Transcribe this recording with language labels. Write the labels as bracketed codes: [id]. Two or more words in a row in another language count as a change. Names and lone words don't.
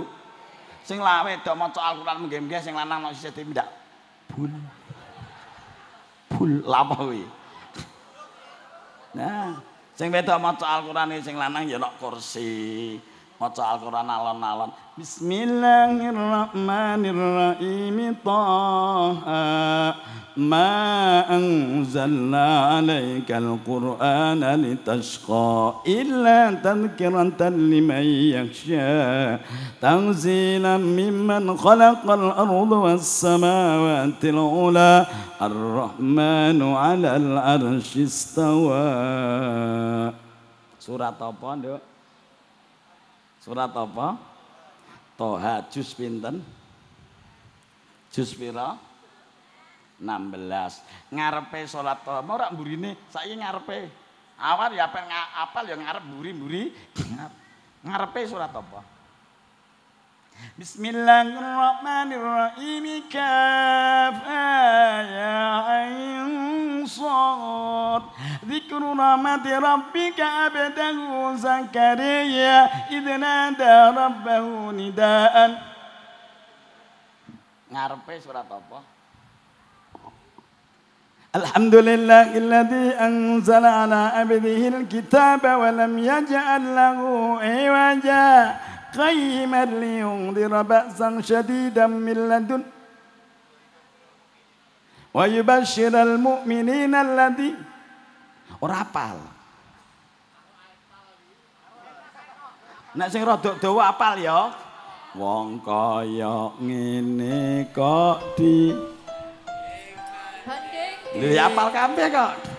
[jv] Sing wedok maca Al-Qur'an nggih-nggih sing lanang nek isih tindak. Bul. Bul lha apa kuwi? Nah, sing wedok maca Al-Qur'an sing lanang ya nek kursi. Maca Al-Qur'an alon-alon. [ar] Bismillahirrahmanirrahim. طه ما أنزلنا عليك القرآن لتشقى إلا تذكرة لمن يخشى تنزيلا ممن خلق الأرض والسماوات العلى الرحمن على العرش استوى. [jv] Surat apa, Nduk? Surat apa? Toha juz pinten? Juz pira? 16. Ngarepe salat Toha ora mburine saiki ngarepe Awal ya apal ya ngarep mburi-mburi. Ngarepe surat apa? [ar] Bismillahirrahmanirrahim. كاف يا عين صاد. ذكر رحمة ربك عبده زكريا إذ نادى ربه نداء. [jv] Ngarepe surat apa? [ar] الحمد لله الذي أنزل على عبده الكتاب ولم يجعل له عوجا قيما لينذر بأسا شديدا من لدنه ويبشر المؤمنين الذي [jv] ora apal. Nek sing rada dawa apal ya. Wong kaya ngene kok di lho ya apal kabeh kok.